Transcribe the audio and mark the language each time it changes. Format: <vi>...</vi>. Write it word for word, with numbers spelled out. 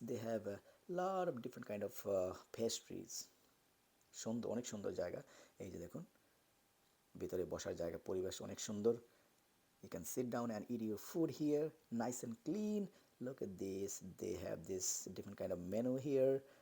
<en>They have a lot of different kind of uh, pastries.</en> <bn>সুন্দর, অনেক সুন্দর জায়গা। এই যে দেখুন ভিতরে বসার জায়গা, পরিবেশ অনেক সুন্দর।</bn> <en>You can sit down and eat your food here, nice and clean. Look at this. They have this different kind of menu here.</en>